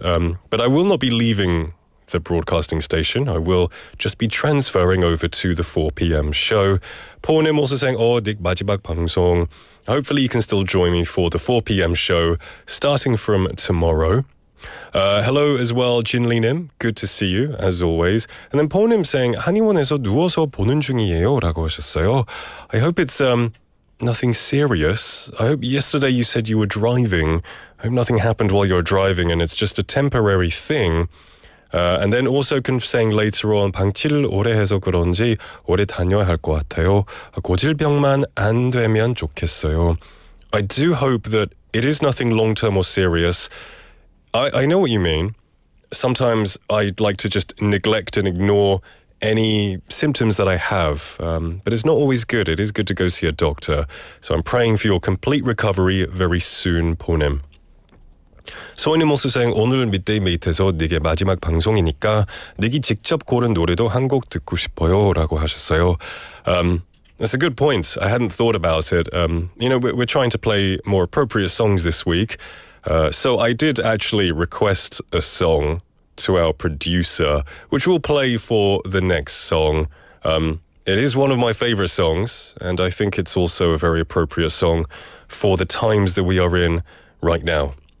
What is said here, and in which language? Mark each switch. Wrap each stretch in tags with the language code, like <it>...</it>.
<en>But I will not be leaving the broadcasting station. I will just be transferring over to the 4 p.m. show. Pornim also saying, Dik Bajibak Pangsong. Hopefully you can still join me for the 4 p.m. show starting from tomorrow. Hello as well, Jinli-님. Good to see you, as always. And then Paul-님 saying,</en> <ko>한의원에서 누워서 보는 중이에요 라고 하셨어요.</ko> <en>I hope it's nothing serious. I hope yesterday you said you were driving. I hope nothing happened while you were driving and it's just a temporary thing. And then also saying later on,</en> <ko>방치를 오래 해서 그런지 오래 다녀야 할 것 같아요. 고질병만 안 되면 좋겠어요.</ko> <en>I do hope that it is nothing long-term or serious. I know what you mean. Sometimes I'd like to just neglect and ignore any symptoms that I have, but it's not always good. It is good to go see a doctor. So I'm praying for your complete recovery very soon, Ponim.</en> <ko>소희님</ko> <en>also saying,</en> <ko>오늘 Midday Mate에서 닉의 마지막 방송이니까 닉이 직접 고른 노래도 한 곡 듣고 싶어요 라고 하셨어요.</ko> <en>That's a good point. I hadn't thought about it. We're trying to play more appropriate songs this week. So I did actually request a song to our producer, which we'll play for the next song. It is one of my favorite songs, and I think it's also a very appropriate song for the times that we are in right now.</en>